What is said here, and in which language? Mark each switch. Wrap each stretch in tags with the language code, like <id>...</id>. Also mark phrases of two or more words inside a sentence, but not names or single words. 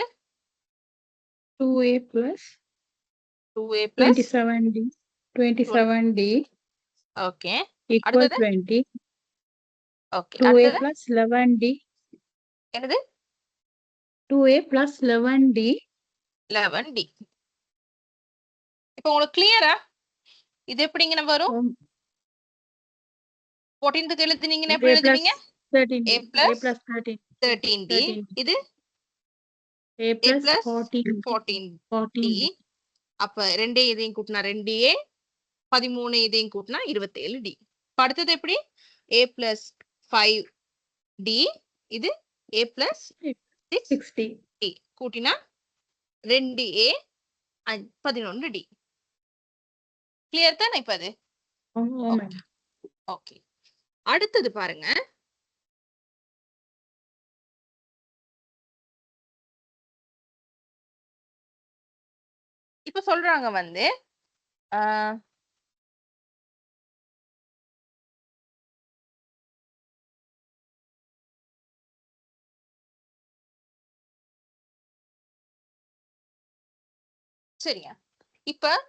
<en>2A plus 2A plus 27D. 27D</en> <ta>ஓகே,</ta> <en>equal</en> <ta>அடுத்தது 20. ஓகே,</ta> <en>2A</en> <ta>அடுத்தது</ta> <en>plus 11D.</en> <ta>என்னது?</ta> <en>2A plus 11D. 11D.</en> <ta>இப்போ உங்களுக்கு கிளியரா இது எப்படிங்க வரும்? 14th எழுதுனீங்கன்னா எப்படி எழுதுவீங்க?</ta> <en>13D. A plus 13. 13D. இது A A plus plus 14D. 14D.</en> <ta>அப்ப 2 இதையும் கூட்டினா 2A, 13 இதையும் கூட்டினா 27D. அடுத்தது எப்படி?</ta> <en>A plus 5D. இது A plus 6D.</en> <ta>கூட்டினா 2A 11D. கிளியர் தானே இப்ப அது? ஓகே, அடுத்தது பாருங்க. இப்ப சொல்றாங்க வந்து சரியா, இப்ப</ta>